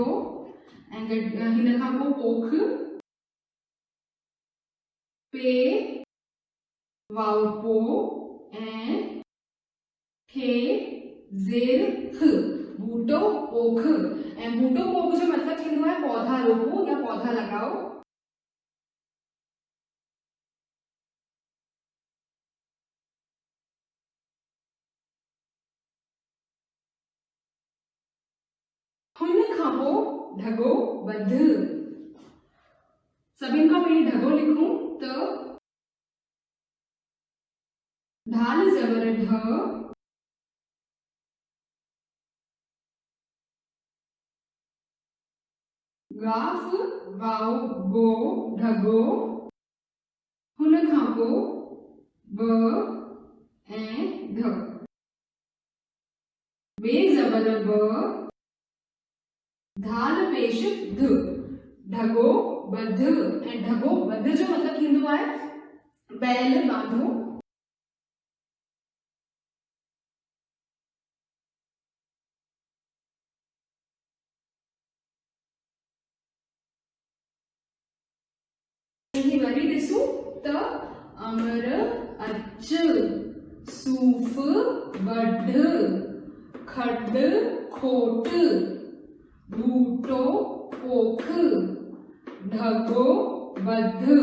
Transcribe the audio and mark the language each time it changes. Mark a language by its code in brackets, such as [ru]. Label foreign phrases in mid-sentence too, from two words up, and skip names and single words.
[sd] ऐं हिन खां पोइ पोख, पे वाव पो ऐं खे ज़ेर ख, बूटो पोख। ऐं बूटो पोख जो मतलब थींदो आहे [hi] पौधा रोपो या पौधा लगाओ। [sd] हुन खां पोइ ढगो बध। सभिनि खां पहिरीं ढगो लिखूं त ढाल ज़बर ढ, गाफ वाव गो, ढगो। हुन खां पोइ ब ऐं ध, बे ज़बर ब, धाल पेश ध, ढगो बध। ऐं ढगो बध जो मतलब थींदो आहे [hi] बैल बांधो। [sd] वरी ॾिसूं त अमर अच, सूफ़ वढ, खॾ खोट, बूटो पोख, ढगो बध।